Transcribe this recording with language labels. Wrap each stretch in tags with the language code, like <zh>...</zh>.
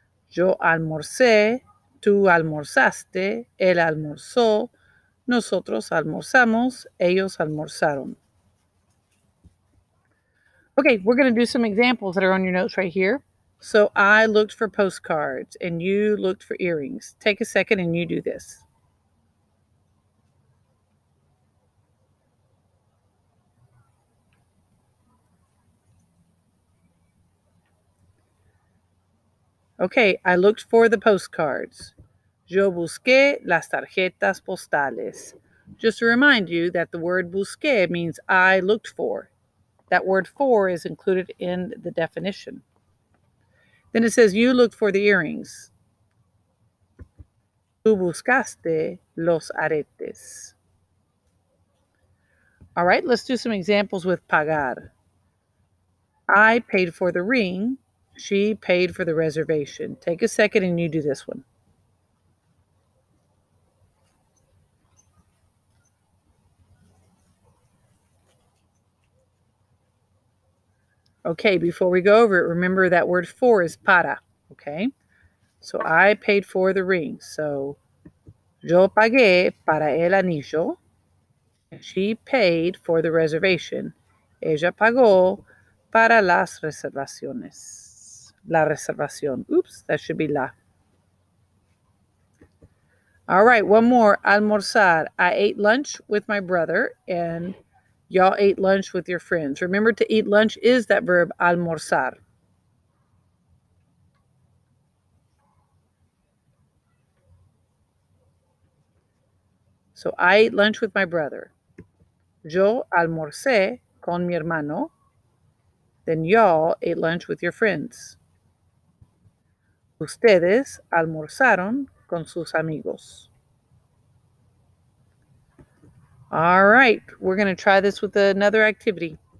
<es>Yo almorcé, tú almorzaste, él almorzó, nosotros almorzamos, ellos almorzaron.</es> <en>Okay, we're going to do some examples that are on your notes right here. So I looked for postcards and you looked for earrings. Take a second and you do this. Okay, I looked for the postcards.</en> <es>Yo busqué las tarjetas postales.</es> <en>Just to remind you that the word busqué means I looked for. That word for is included in the definition. Then it says you looked for the earrings.</en> <es>Tú buscaste los aretes.</es> <en>All right, let's do some examples with pagar. I paid for the ring. She paid for the reservation. Take a second and you do this one. Okay, before we go over it, remember that word for is para, okay? So I paid for the ring.</en> <es>So yo pagué para el anillo.</es> <en>She paid for the reservation.</en> <es>Ella pagó para las reservaciones.</es> <en>La reservación. Oops, that should be la. All right, one more. Almorzar. I ate lunch with my brother, and y'all ate lunch with your friends. Remember, to eat lunch is that verb almorzar. So I ate lunch with my brother. Yo almorcé con mi hermano. Then y'all ate lunch with your friends.</en> <es>Ustedes almorzaron con sus amigos.</es> <en>All right, we're going to try this with another activity.</en>